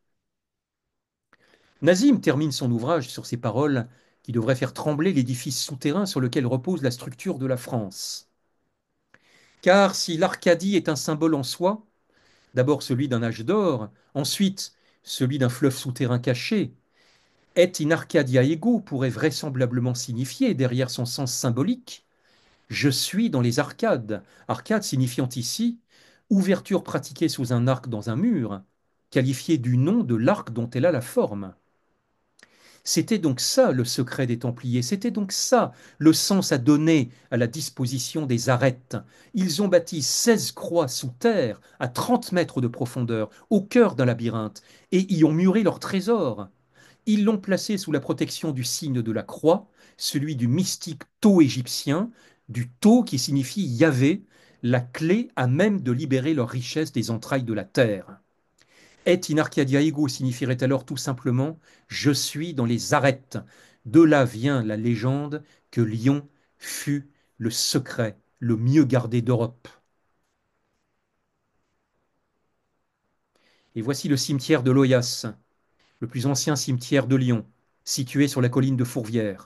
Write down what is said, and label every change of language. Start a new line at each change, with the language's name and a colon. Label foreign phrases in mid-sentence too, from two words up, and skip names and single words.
French: Nazim termine son ouvrage sur ces paroles qui devraient faire trembler l'édifice souterrain sur lequel repose la structure de la France. Car si l'Arcadie est un symbole en soi, d'abord celui d'un âge d'or, ensuite celui d'un fleuve souterrain caché,
Latin: et in Arcadia ego
French: pourrait vraisemblablement signifier, derrière son sens symbolique, je suis dans les arcades, arcade signifiant ici ouverture pratiquée sous un arc dans un mur, qualifiée du nom de l'arc dont elle a la forme. C'était donc ça le secret des Templiers, c'était donc ça le sens à donner à la disposition des arêtes. Ils ont bâti 16 croix sous terre, à 30 mètres de profondeur, au cœur d'un labyrinthe, et y ont muré leurs trésors. Ils l'ont placé sous la protection du signe de la croix, celui du mystique Tau égyptien, du Tau qui signifie Yahvé, la clé à même de libérer leurs richesses des entrailles de la terre.
Latin: Et in Arcadia ego
French: signifierait alors tout simplement je suis dans les arêtes. De là vient la légende que Lyon fut le secret, le mieux gardé d'Europe. Et voici le cimetière de Loyasse, le plus ancien cimetière de Lyon, situé sur la colline de Fourvière.